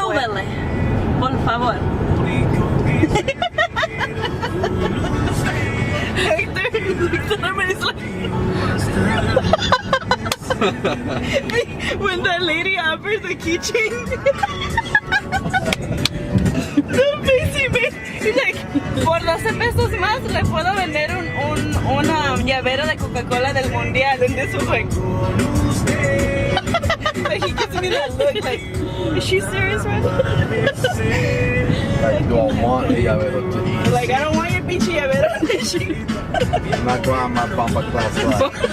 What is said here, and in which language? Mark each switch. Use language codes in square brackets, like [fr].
[es] Súbele. Por favor. [en] Hector looks at him and he's like... When that lady offers the keychain... The face he made. He's like, [es] por 12 pesos más le puedo vender una llavero de Coca-Cola del Mundial. [en] And this was like... like he gives me that look like, is she serious right now? Like, do I want a llavero to eat? Like, I don't want your [es] pinche llavero. [en] I'm not going on my bomba class life.